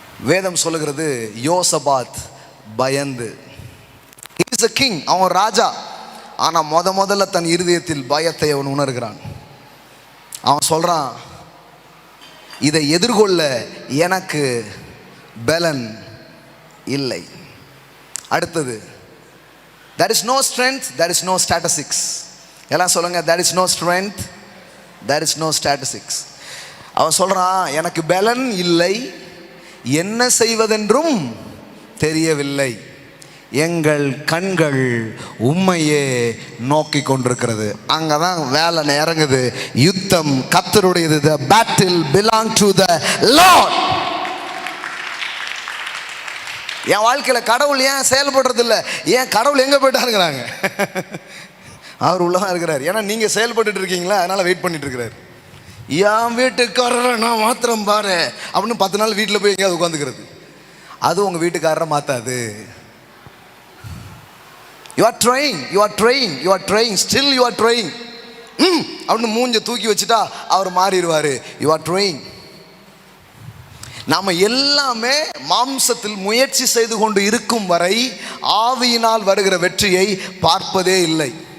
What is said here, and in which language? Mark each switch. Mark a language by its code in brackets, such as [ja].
[ta] வேதம் சொல்லுகிறது, யோசபாத் பயந்து, [en] he is a king, [ta] அவன் ராஜா. ஆனால் முதல்ல தன் இருதயத்தில் பயத்தை அவன் உணர்கிறான். அவன் சொல்கிறான், இதை எதிர்கொள்ள எனக்கு பலன் இல்லை. [en] அடுத்தது, there is no strength, there is no statistics. [ta] எல்லாம் சொல்லுங்க, [en] there is no strength, there is no statistics. [ta] அவன் சொல்கிறான், எனக்கு பலன் இல்லை, என்ன செய்வதென்றும் தெரியவில்லை, எங்கள் கண்கள் உம்மையே நோக்கி கொண்டிருக்கிறது. அங்கே தான் வேலை இறங்குது. யுத்தம் கர்த்தருடையது. [en] The battle belong to the Lord. [ta] என் வாழ்க்கையில் கடவுள் ஏன் செயல்படுறது இல்லை? ஏன் கடவுள் எங்கே போயிட்டாருங்கிறாங்க? அவர் உள்ளதான் இருக்கிறார். ஏன்னா நீங்கள் செயல்பட்டு இருக்கீங்களா, அதனால் வெயிட் பண்ணிட்டு இருக்கிறார். என் வீட்டுக்காரரை நான் மாத்திரம் பாரு அப்படின்னு 10 நாள் வீட்டில் போய் எங்கேயாவது உட்காந்துக்கிறது, அது உங்கள் வீட்டுக்காரரை மாற்றாது. [en] You are trying, still you are trying. [ta] அப்படின்னு மூஞ்ச தூக்கி வச்சுட்டா அவர் மாறிடுவார். [en] You are trying. [ta] நாம் எல்லாமே மாம்சத்தில் முயற்சி செய்து கொண்டு இருக்கும் வரை ஆவியினால் வருகிற வெற்றியை பார்ப்பதே இல்லை.